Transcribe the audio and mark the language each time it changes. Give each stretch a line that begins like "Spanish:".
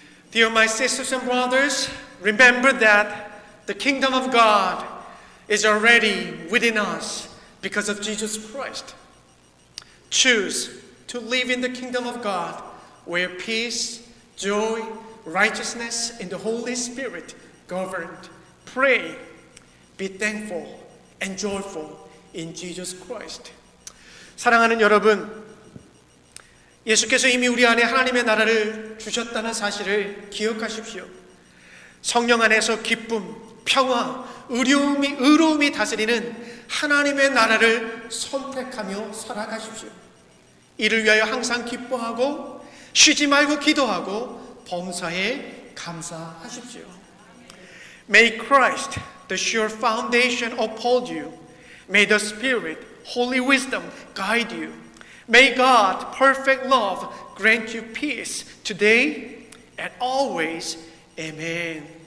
English: Dear my sisters and brothers, remember that the kingdom of God is already within us because of Jesus Christ. Choose to live in the kingdom of God where peace, joy, righteousness, and the Holy Spirit governed. Pray, be thankful, and joyful in Jesus Christ.
Korean: 사랑하는 여러분, 예수께서 이미 우리 안에 하나님의 나라를 주셨다는 사실을 기억하십시오. 성령 안에서 기쁨, 평화, 의로움이 다스리는 하나님의 나라를 선택하며 살아가십시오. 이를 위하여 항상 기뻐하고 쉬지 말고 기도하고 범사에 감사하십시오.
English: May Christ, the sure foundation, uphold you. May the Spirit, holy wisdom, guide you. May God, perfect love, grant you peace today and always. Amen.